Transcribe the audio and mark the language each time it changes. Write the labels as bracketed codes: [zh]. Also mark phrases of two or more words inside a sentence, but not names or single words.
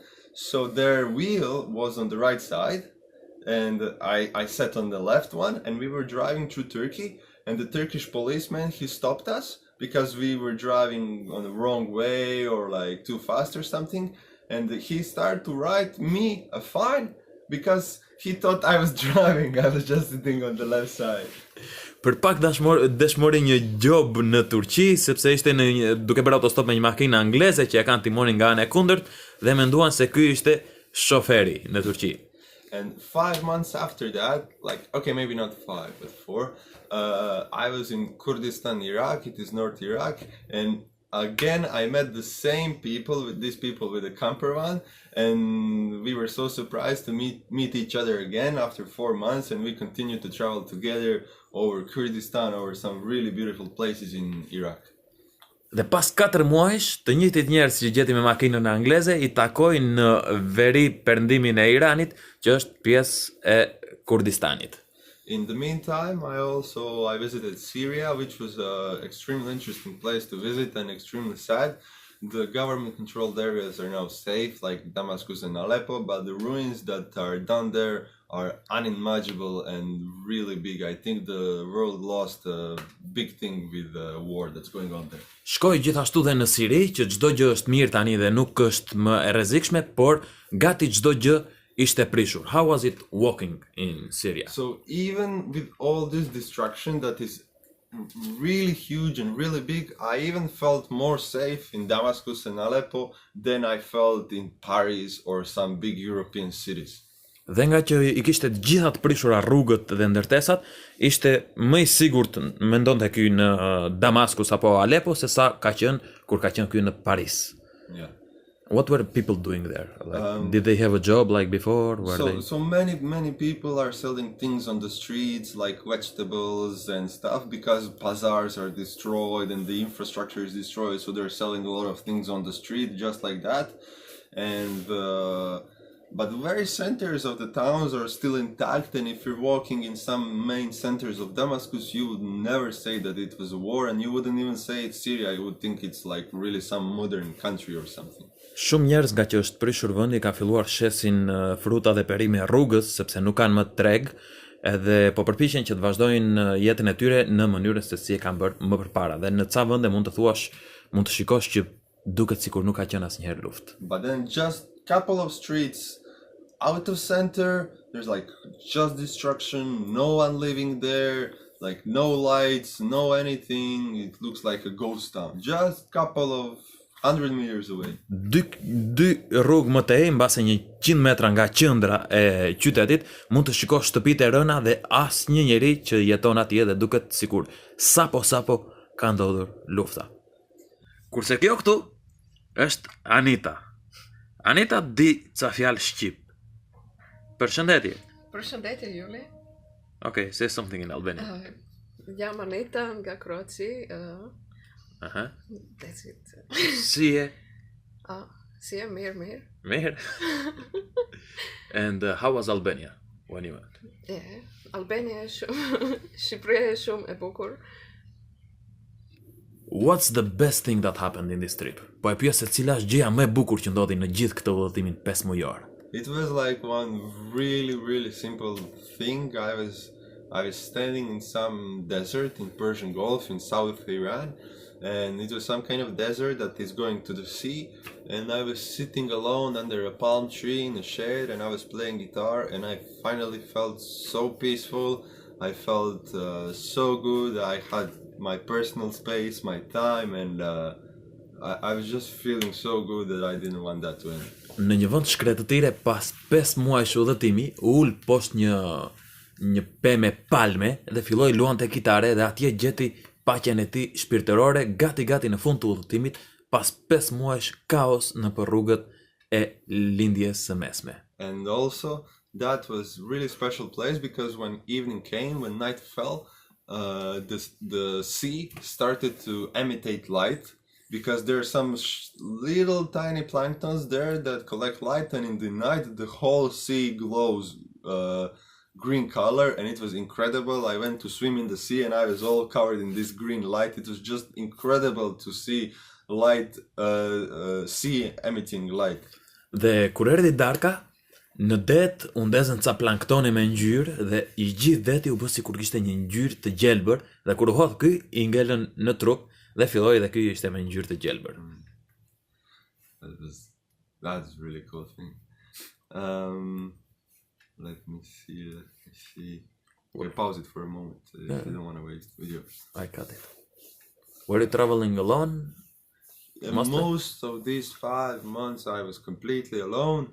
[en] So their wheel was on the right side, and I sat on the left one, and we were driving through Turkey, and the Turkish policeman, he stopped us because we were driving on the wrong way or like too fast or something, and he started to write me a fine because he thought I was driving. I was just sitting on the left side. [sq] Për pak dëshmori një job në Turqi, sepse ishte duke bërë autostop me një makinë angleze që e kanë timonin nga ana e kundërt dhe menduan se ky ishte shoferi në Turqi. [en] And 5 months after that, like, okay, maybe not 5, but 4, I was in Kurdistan, Iraq. It is North Iraq, and again I met the same people, with these people with a camper van, and we were so surprised to meet each other again after 4 months, and we continued to travel together over Kurdistan, over some really beautiful places in Iraq. [sq] Dhe pas 4 muajsh, të njëjtit njerëz që gjeti me makinën angleze i takoi në veri perëndimin e Iranit, që është pjesë e Kurdistanit. [en] In the meantime, I visited Syria, which was an extremely interesting place to visit and extremely sad. The government-controlled areas are now safe, like Damascus and Aleppo, but the ruins that are done there are unimaginable and really big. I think the world lost a big thing with the war that's going on there. [sq] Shkoj gjithashtu dhe në Siri, që çdo gjë është mirë tani dhe nuk është më e rrezikshme, por gati çdo gjë ishte prishur. [en] How was it walking in Syria? So even with all this destruction that is really huge and really big, I even felt more safe in Damascus and Aleppo than I felt in Paris or some big European cities. [sq] Dhe nga që i kishte të gjitha të prishura rrugët dhe ndërtesat, ishte më i sigurt mendonte ky në Damaskus apo Aleppo se sa ka qenë kur ka qenë ky në Paris. [en] Yeah. What were people doing there? Like, did they have a job like before? So many people are selling things on the streets, like vegetables and stuff, because bazaars are destroyed and the infrastructure is destroyed. So they're selling a lot of things on the street just like that. And but the very centers of the towns are still intact, and if you're walking in some main centers of Damascus, you would never say that it was a war, and you wouldn't even say it's Syria. You would think it's like really some modern country or something. [sq] Shumë njerëz nga që është prishur vendi ka filluar shesin fruta dhe perime rrugës sepse nuk kanë më treg, edhe po përpiqen që të vazhdojnë jetën e tyre në mënyrën se si e kanë bërë më përpara. Dhe në ca vende mund të shikosh që duket sikur nuk ka qenë asnjëherë luftë. [en] But then just couple of streets out of center, there's like just destruction, no one living there, like no lights, no anything. It looks like a ghost town. Just couple of 100 meters away. [sq] Dy rrugë më tej, mbase 100 metra nga qendra e qytetit, mund të shikosh shtëpitë e rëna dhe asnjë njeri që jeton atje dhe duket sikur sapo ka ndodhur lufta. Kurse kjo këtu është Anita. Anita di ca fjalë shqip. Përshëndetje. Përshëndetje, Juli. [en] Okay, say something in Albanian. [sq] Jam Anita nga Kroaci. [en] That's it. [sq] Si e? Si e, mirë. Mirë. [en] And how was Albania when you went? Yeah, [sq] Albania është shumë, Shqipëria është shumë e bukur. [en] What's the best thing that happened in this trip? [sq] Po e pyes se cila është gjëja më e bukur që ndodhi në gjithë këtë udhëtimin 5 mujor. [en] It was like one really simple thing. I was standing in some desert in Persian Gulf in South Iran, and it was some kind of desert that is going to the sea, and I was sitting alone under a palm tree in a shade, and I was playing guitar, and I finally felt so peaceful. I felt so good. I had my personal space, my time, and I was just feeling so good that I didn't want that to end. [sq] Në një vend shkretëtire, pas 5 muajsh udhetimi, u ul poshtë një pemë palme dhe filloi luante kitare dhe atje gjeti paqen e tij shpirtërore gati në fund të udhetimit pas 5 muajsh kaos në për rrugët e lindjes së mesme. [en] And also that was really special place because when evening came, when night fell, the sea started to imitate light. Because there are some little tiny planktons there that collect light, and in the night the whole sea glows green color, and it was incredible. I went to swim in the sea and I was all covered in this green light. It was just incredible to see light, sea emitting light. [sq] Dhe kur erdhi darka, në det u ndezën ca planktone me ngjyrë dhe i gjithë deti u bë sikur kishte një ngjyrë të gjelbër dhe kur u hodh ky i ngelën në trup. Dhe filloi dhe ky ishte me ngjyrë të gjelbër. [en] That's really cool thing. Let me see. We'll pause it for a moment if you don't want to waste video. I cut it. Were you traveling alone? Most of these 5 months I was completely alone.